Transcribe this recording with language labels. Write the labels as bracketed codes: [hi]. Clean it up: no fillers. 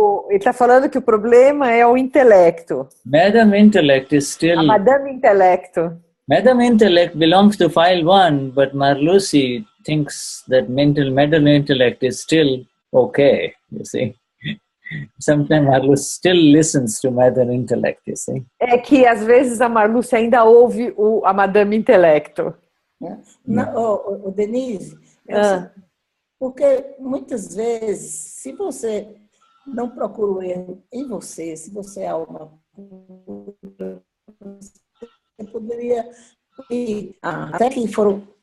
[pt] Ele está falando que o problema é o intelecto. [en] Madam Intellect is still... [pt] A Madame Intelecto. [en] Madam Intellect belongs to file 1, but Marlusi thinks that Madam Intellect is still okay, you see. Sometimes Marlusi still listens to Madam Intellect, you see. [pt] É que às vezes a Marlusi ainda ouve a Madame Intelecto. Denize, porque muitas vezes, se você não procura o erro em você, se você é alma pura, você poderia ir até que foram.